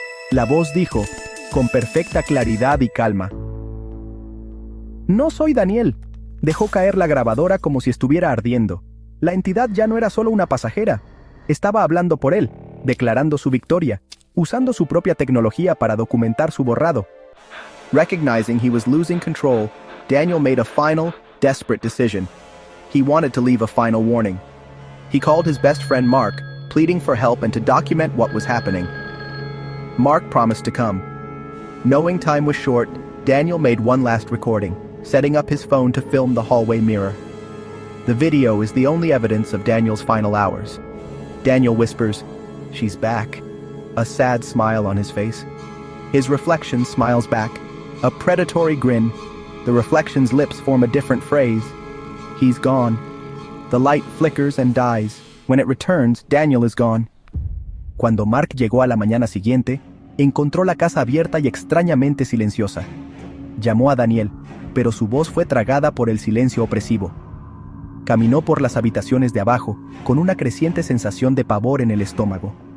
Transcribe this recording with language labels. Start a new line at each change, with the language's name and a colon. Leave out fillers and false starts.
Spanish: La voz dijo, con perfecta claridad y calma: No soy Daniel. Dejó caer la grabadora como si estuviera ardiendo. La entidad ya no era solo una pasajera. Estaba hablando por él, declarando su victoria, usando su propia tecnología para documentar su borrado.
English: Recognizing he was losing control, Daniel made a final, desperate decision. He wanted to leave a final warning. He called his best friend Mark, pleading for help and to document what was happening. Mark promised to come. Knowing time was short, Daniel made one last recording, setting up his phone to film the hallway mirror. The video is the only evidence of Daniel's final hours. Daniel whispers, "She's back," a sad smile on his face. His reflection smiles back, a predatory grin. The reflection's lips form a different phrase. He's gone. The light flickers and dies. When it returns, Daniel is gone.
Spanish: Cuando Mark llegó a la mañana siguiente, encontró la casa abierta y extrañamente silenciosa. Llamó a Daniel, pero su voz fue tragada por el silencio opresivo. Caminó por las habitaciones de abajo, con una creciente sensación de pavor en el estómago.